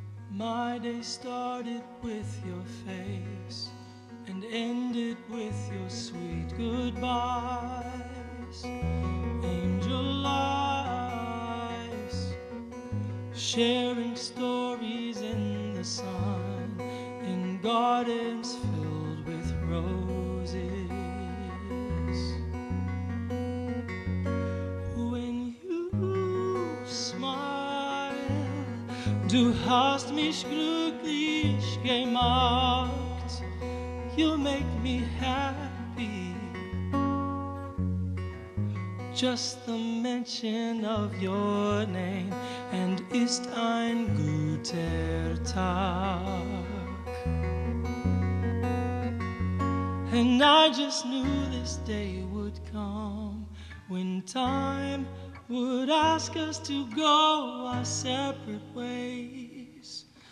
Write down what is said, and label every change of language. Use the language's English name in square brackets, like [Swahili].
[English] My day started with your face and ended with your sweet goodbyes. Angel eyes, sharing stories in the sun, in gardens filled with roses. When you smile, [German] du hast mich glücklich gemacht. [English] You make me happy. Just the mention of your name, and [German] ist ein guter Tag. [English] And I just knew this day would come, when time would ask us to go our separate ways.